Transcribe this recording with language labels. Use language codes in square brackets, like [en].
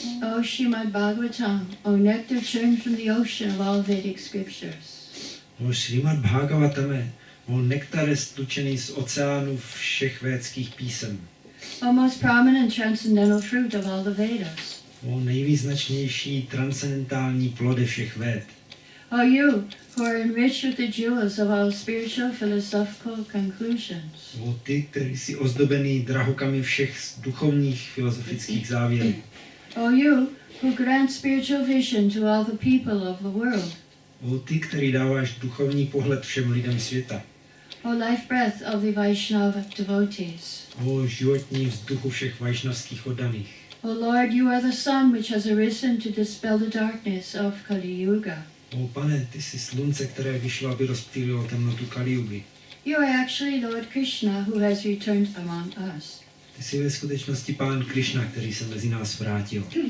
[en] O Srimad-bhagavatam, O nectar churned from the ocean of all Vedic scriptures. [cs] O Srimad-bhagavatame, o nektar stlučený z oceánu všech védských písem. [en] O most prominent transcendental fruit of all the Vedas. [cs] O nejvýznačnější transcendentální plody všech véd. [en] O you, who are enriched with the jewels of all spiritual philosophical conclusions. [cs] O ty, který jsi ozdobený drahokami všech duchovních filozofických závěrů. [en] O you, who grant spiritual vision to all the people of the world. [cs] O ty, který dáváš duchovní pohled všem lidem světa. [en] O life breath of the Vaishnava devotees. [cs] O životní vzduchu všech vajšnavských oddaných. [en] O Lord, you are the sun which has arisen to dispel the darkness of Kali Yuga. [cs] O pane, ty jsi slunce, které vyšlo, aby rozptýlilo temnotu Kali-jugy. [en] You are actually Lord Krishna who has returned among us. [cs] Ty jsi ve skutečnosti pán Krishna, který se mezi nás vrátil.